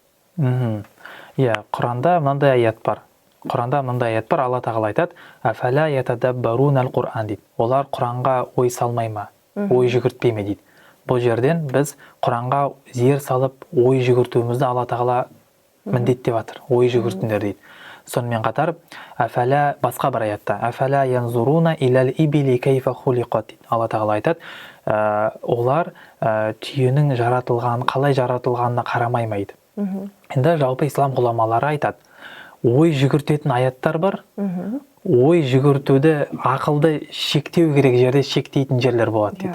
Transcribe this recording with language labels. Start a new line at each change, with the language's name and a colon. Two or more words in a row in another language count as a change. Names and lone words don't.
Kazakh: Иә, Құранда мынандай аят бар. Алла тағала айтады:
Arabic: "أفلا يتدبرون القرآن"
Kazakh: дейді. Олар Құранға ой салмай ма? Ой жүгіртпей ме дейді. Бұл жерден біз Құранға зер салып ой жүгіртуімізді Алла тағала міндеттеп жатыр. Ой жүгіртіңдер дейді. Сонымен қатар басқа бір аятта
Arabic: أفلا ينظرون إلى الإبل كيف خلقت
Kazakh: дейді. Алла тағала айтады, олар түйенің қалай жаратылғанына қарамай ма дейді. Енді жалпы ислам ғұламалары айтады, ой жүгіртетін аяттар бар. Ой жүгіртуді, ақылды шектеу керек жерде шектейтін жерлер болады дейді.